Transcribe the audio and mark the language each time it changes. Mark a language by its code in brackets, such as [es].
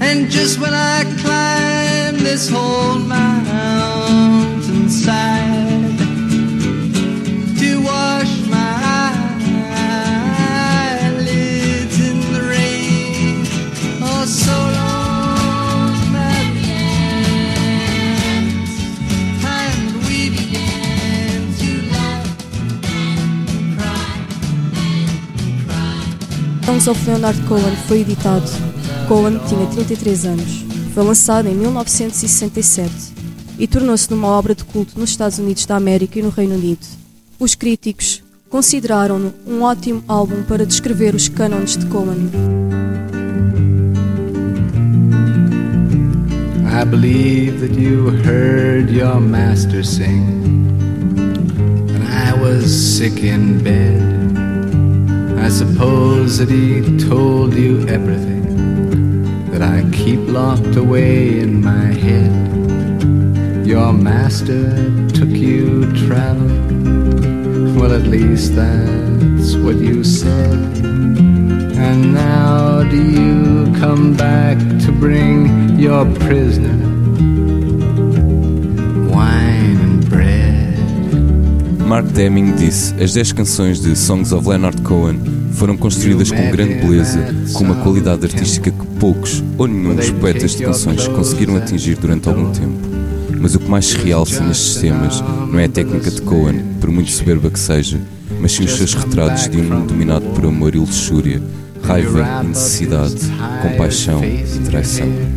[en] And just when I climb this whole mountainside to wash my eyelids in the rain, oh, so long, that dance, and we began to laugh and cry and cry. [pt] Songs of Leonard Cohen foi editado. Cohen tinha 33 anos, foi lançado em 1967 e tornou-se numa obra de culto nos Estados Unidos da América e no Reino Unido. Os críticos consideraram-no um ótimo álbum para descrever os cânones de Cohen. [en] I believe that you heard your master sing when I was sick in bed. I suppose that he told you everything that I keep locked away in my head. Your master took you traveling. Well, at least that's what you said. And now do you come back to bring your prisoner wine and bread? [pt] Mark Deming disse: as 10 canções de Songs of Leonard Cohen foram construídas com grande beleza, com uma qualidade artística que poucos ou nenhum dos poetas de canções conseguiram atingir durante algum tempo. Mas o que mais se realça nestes temas não é a técnica de Cohen, por muito soberba que seja, mas sim os seus retratos de um mundo dominado por amor e luxúria, raiva e necessidade, compaixão e traição.